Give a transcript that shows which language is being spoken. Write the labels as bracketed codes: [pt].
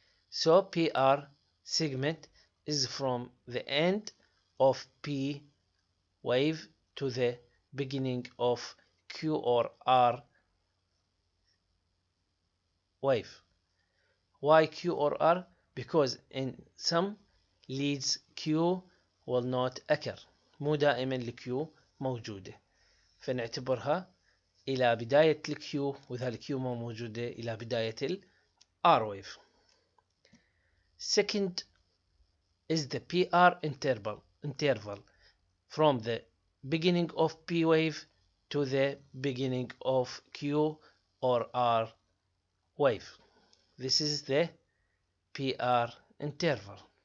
[en] So PR segment is from the end of P wave to the beginning of Q or R wave. Why Q or R? Because in some leads Q will not occur. [ar] مو دائما الكيو موجودة، فنعتبرها إلى بداية الكيو، وإذا الكيو مو موجودة إلى بداية الR wave. [en] Second is the PR interval from the beginning of P wave to the beginning of Q or R wave. This is the PR interval.